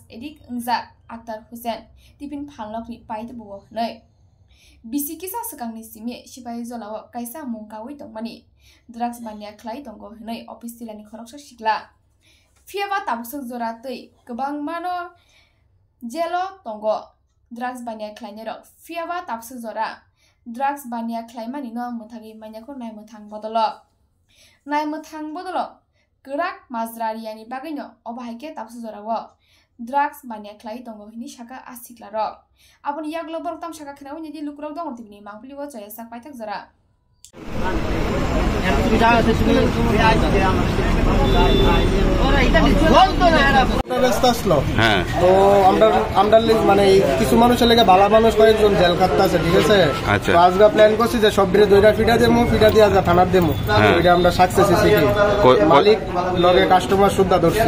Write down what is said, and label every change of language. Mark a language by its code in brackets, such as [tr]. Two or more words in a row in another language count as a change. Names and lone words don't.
[trp] edik engjak Akhtar Hussain tipin phalnokni paide buwo hnai bisikisa sakangni simi sipai jolawo kaisa mungkawi tongmani drugs bania khlai tongo hnai office tilani khoroksa sikla fiaba tabsuk jora tei gobang mano jelo tongo drugs bania khlaini rok fiaba tabsuk jora drugs bania khlaimani no muthagi mainyako naimthang bodolo Gerak Mazrariani bagino obahaike tapsu jorawo drugs bania khlai tongo hini shaka asiklaro aboni yaglo bortam shaka khnawi ni lukrok dong tibni mangpliwo chaya sak paitak jora [bn] তো আমরা মানে কিছু মানুষের লেগে ভালো মানুষ কয়েকজন জেল খাটতে আছে ঠিক আছে তো আজকে প্ল্যান করছি যে সব বিরে দুইটা ফিটা দেবো ফিটা দিয়ে আজকে থানার দেবো ওইটা আমরা সাকসেস হয়েছি মালিক লগে কাস্টমার সুদ্ধা ধরছি